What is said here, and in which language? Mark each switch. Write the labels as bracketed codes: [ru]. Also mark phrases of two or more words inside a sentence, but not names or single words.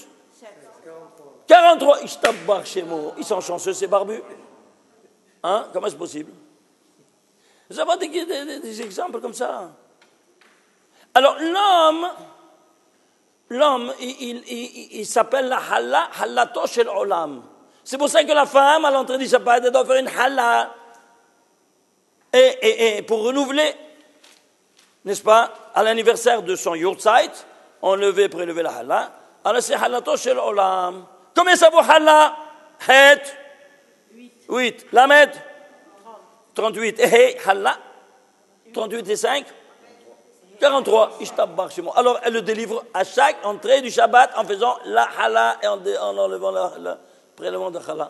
[fr] 43. Ils sont chanceux, ces barbus. Hein? Comment c'est possible? Vous avez des exemples comme ça? Alors, l'homme, l'homme, il s'appelle la halla, [he] חלתו של עולם. [fr] C'est pour ça que la femme, à l'entrée du Shabbat, elle doit faire une halla. Et pour renouveler, n'est-ce pas, à l'anniversaire de son yurtzeit, on levait, prélevé la halla. Alors c'est [he] חלתו של עולם. [fr] Combien ça vaut halla? Het 8. Lamed 38. Et halla 38 et 5 43. Ishtabbar chez moi. Alors elle le délivre à chaque entrée du Shabbat en faisant la halla et en enlevant le prélèvement de halla.